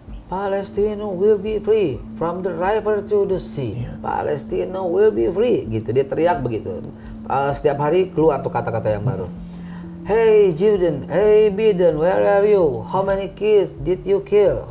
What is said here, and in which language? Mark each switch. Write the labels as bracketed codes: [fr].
[en] Palestina will be free from the river to the sea. Palestina will be free. [id] Gitu, dia teriak begitu. Setiap hari keluar tuh kata-kata yang baru. [en] Hey Jordan, hey Biden, where are you? How many kids did you kill?